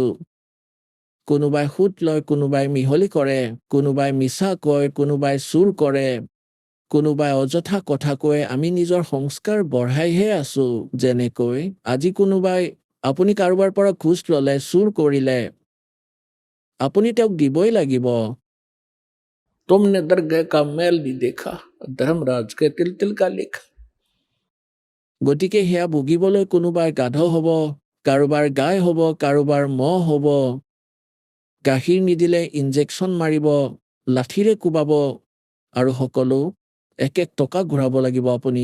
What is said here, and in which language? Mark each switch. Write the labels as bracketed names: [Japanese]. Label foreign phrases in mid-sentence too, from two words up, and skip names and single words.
[Assamese] কোনোবাই সুদ লয়, কোনোবাই মিহলি কৰে, কোনোবাই মিছা কয়, কোনোবাই চুৰ কৰে, কোনোবাই অযথা কথা কয়। আমি নিজৰ সংস্কাৰ বঢ়াইহে আছো। যেনেকৈ আজি কোনোবাই আপুনি কাৰোবাৰ পৰা ঘোচ ললে, চুৰ কৰিলে, আপুনি তেওঁক দিবই লাগিব। [Hindi] तुमने दरगाह का मैल भी देखा, धर्मराज के तिल तिल का लेखा। [Assamese] গতিকে সেয়া ভুগিবলৈ কোনোবাৰ গাধ হ'ব, কাৰোবাৰ গাই হ'ব, কাৰোবাৰ মহ হ'ব। গাখীৰ নিদিলে ইনজেকশ্যন মাৰিব, লাঠিৰে কোবাব আৰু সকলো এক টকা ঘূৰাব লাগিব আপুনি।